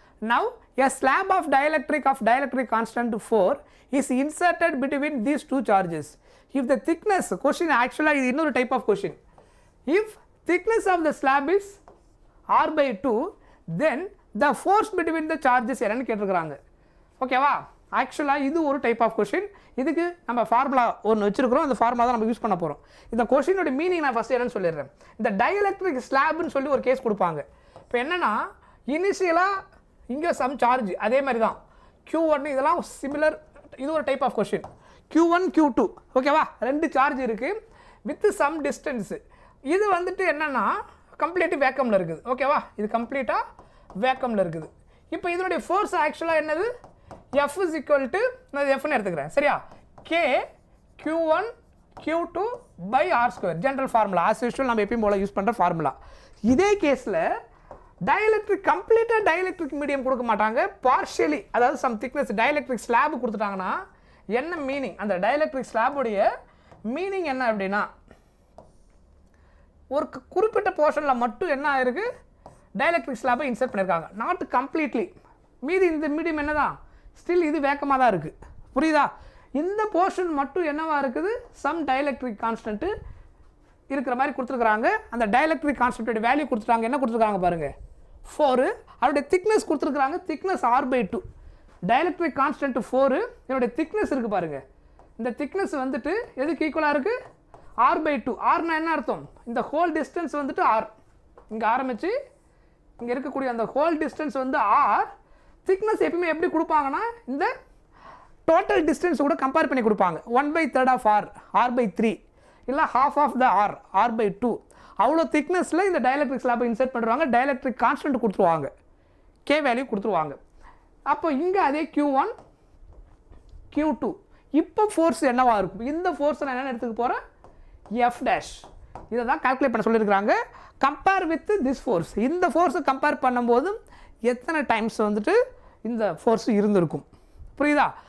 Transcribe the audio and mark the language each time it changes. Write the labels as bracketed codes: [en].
[en] Now, a slab of dielectric constant 4 is inserted between these two charges. If the thickness, question actually is another type of question. If thickness of the slab is r by 2, then the force between the charges [ta] என்னன்னு கேட்டிருக்கிறாங்க. ஓகேவா? ஆக்சுவலாக இது ஒரு type of question. இதுக்கு நம்ம formula ஒன்று வச்சுருக்கிறோம், அந்த ஃபார்முலா தான் நம்ம யூஸ் பண்ண போகிறோம். இந்த கொஷினோட மீனிங் நான் ஃபஸ்ட்டு என்னன்னு சொல்லிடுறேன். இந்த டயலெக்ட்ரிக் ஸ்லாப்னு சொல்லி ஒரு கேஸ் கொடுப்பாங்க. இப்போ என்னென்னா இனிஷியலாக இங்கே சம் சார்ஜ் அதே மாதிரி தான் Q1, இதெல்லாம் சிமிலர். இது ஒரு type of question. Q1 Q2 ஓகேவா, 2 சார்ஜ் இருக்குது வித் சம் டிஸ்டன்ஸு. இது வந்துட்டு என்னென்னா கம்ப்ளீட்டாக வேக்கமில் இருக்குது. ஓகேவா, இது கம்ப்ளீட்டாக வேக்கமில் இருக்குது. இப்போ இதனுடைய ஃபோர்ஸ் ஆக்சுவலாக என்னது? [en] F is equal to, [ta] நான் Fன்னு எடுத்துக்கிறேன் சரியா, [en] K Q1 Q2 by R square. General formula as usual [ta] நம்ம எப்பயும் போல யூஸ் பண்ணுற ஃபார்முலா. இதே கேஸில் டயலெக்ட்ரிக் கம்ப்ளீட்டாக டயலெக்ட்ரிக் மீடியம் கொடுக்க மாட்டாங்க, பார்ஷியலி, அதாவது சம் திக்னஸ் டயலெக்ட்ரிக் ஸ்லாப் கொடுத்துட்டாங்கன்னா என்ன மீனிங், அந்த டயலெக்ட்ரிக் ஸ்லாபுடைய மீனிங் என்ன அப்படின்னா ஒரு குறிப்பிட்ட போர்ஷனில் மட்டும் என்ன ஆயிருக்கு, டயலெக்ட்ரிக் ஸ்லாபை இன்சர்ட் பண்ணியிருக்காங்க. [en] Not completely. [ta] மீதி இந்த மீடியம் என்ன தான், ஸ்டில் இது வேக்கமாக தான் இருக்குது. புரியுதா? இந்த போர்ஷன் மட்டும் என்னவா இருக்குது, சம் டயலெக்ட்ரிக் கான்ஸ்டன்ட்டு இருக்கிற மாதிரி கொடுத்துருக்குறாங்க. அந்த டயலெக்ட்ரிக் கான்ஸ்டன்ட்டோட வேல்யூ கொடுத்துருக்காங்க. என்ன கொடுத்துருக்காங்க பாருங்கள், 4. அதோடைய திக்னஸ் கொடுத்துருக்குறாங்க, thickness r by 2. Dielectric constant 4, இதனுடைய திக்னஸ் இருக்குது பாருங்கள். இந்த திக்னஸ் வந்துட்டு எதுக்கு ஈக்குவலாக இருக்குது, r by 2. ஆர்னா என்ன அர்த்தம், இந்த ஹோல் டிஸ்டன்ஸ் வந்துட்டு r, இங்கே ஆரம்பித்து இங்கே இருக்கக்கூடிய அந்த ஹோல் டிஸ்டன்ஸ் வந்து r. திக்னஸ் எப்பவுமே எப்படி கொடுப்பாங்கன்னா இந்த டோட்டல் டிஸ்டன்ஸ் கூட கம்பேர் பண்ணி கொடுப்பாங்க. 1/3 ஆஃப் r, r by 3, இல்லை half of the r, r by 2. அவ்வளோ திக்னஸில் இந்த டயலெக்ட்ரிக் ஸ்லாபை இன்சர்ட் பண்ணுறாங்க. டயலெக்ட்ரிக் கான்ஸ்டன்ட் கொடுத்துருவாங்க, K வேல்யூ கொடுத்துருவாங்க. அப்போ இங்கே அதே Q1 Q2. இப்போ ஃபோர்ஸ் என்னவா இருக்கும், இந்த ஃபோர்ஸ் நான் என்ன எடுத்துக்க போகிறேன், F'. இதை தான் கால்குலேட் பண்ண சொல்லியிருக்கிறாங்க. [en] compare with this force, [ta] இந்த ஃபோர்ஸை கம்பேர் பண்ணும்போது எத்தனை டைம்ஸ் வந்துட்டு இந்த ஃபோர்ஸ் இருந்திருக்கும். புரியுதா?